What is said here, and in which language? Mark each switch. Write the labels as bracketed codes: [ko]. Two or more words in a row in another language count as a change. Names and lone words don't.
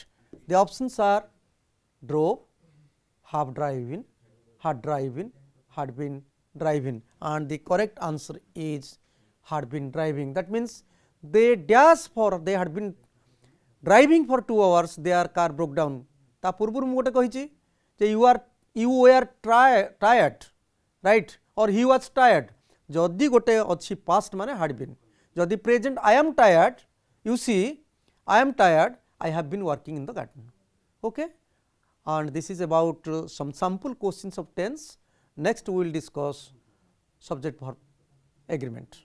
[en] The options are drove, have driven, had driven, had been driving, and the correct answer is had been driving. That means they dash for, they had been driving for 2 hours, their car broke down. [or] ତା ପୂର୍ବ ମୁ ଗୋଟେ କହିଛି ଯେ [en] you were tired, right, or he was tired. [or] ଯଦି ଗୋଟେ ଅଛି [en] past माने had been, जदि present I am tired, you see I am tired, I have been working in the garden. Okay, and this is about some sample questions of tense. Next we will discuss subject verb agreement.